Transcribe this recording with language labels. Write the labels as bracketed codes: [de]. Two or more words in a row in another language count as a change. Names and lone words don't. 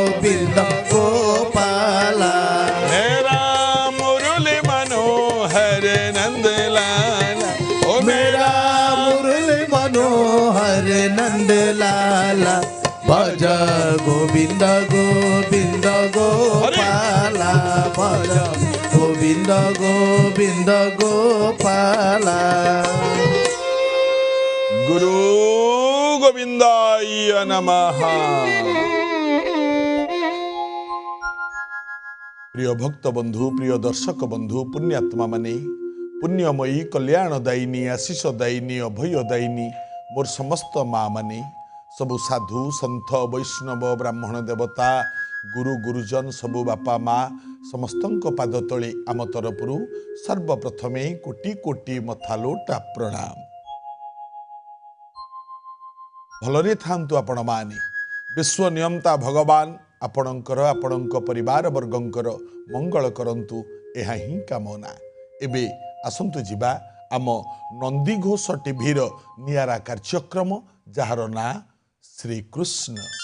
[hi] गोविंद गोपाला। मेरा मुरली मनोहर नंद लाला, ओ मेरा मुरली मनोहर नंद लाला, भज गोविंद गोविंद गोपाला, भज गोविंद गोविंद गोपाला। [sa] गुरु गोविंदाय नमः। [or] ପ୍ରିୟ ଭକ୍ତ ବନ୍ଧୁ, ପ୍ରିୟ ଦର୍ଶକ ବନ୍ଧୁ, ପୁଣ୍ୟାତ୍ମା ମାନେ, ପୁଣ୍ୟମୟୀ କଲ୍ୟାଣଦାୟିନୀ ଆଶୀଷଦାୟିନୀ ଅଭୟଦାୟିନୀ ମୋର ସମସ୍ତ ମାଁ ମାନେ, ସବୁ ସାଧୁ ସନ୍ଥ ବୈଷ୍ଣବ ବ୍ରାହ୍ମଣ ଦେବତା ଗୁରୁ ଗୁରୁଜନ ସବୁ ବାପା ମାଁ ସମସ୍ତଙ୍କ ପାଦ ତଳେ ଆମ ତରଫରୁ ସର୍ବପ୍ରଥମେ କୋଟି କୋଟି ମଥାଲୋଟା ପ୍ରଣାମ। ଭଲରେ ଥାନ୍ତୁ ଆପଣ ମାନେ, ବିଶ୍ୱ ନିୟନ୍ତା ଭଗବାନ ଆପଣଙ୍କର ଆପଣଙ୍କ ପରିବାର ବର୍ଗଙ୍କର ମଙ୍ଗଳ କରନ୍ତୁ, ଏହା ହି କାମନା। ଏବେ ଆସନ୍ତୁ ଯିବା ଆମ ନନ୍ଦୀଘୋଷ ଟିଭି ରୋ ନିଆରା କାର୍ଯ୍ୟକ୍ରମ ଯାର ନା ଶ୍ରୀ କୃଷ୍ଣ।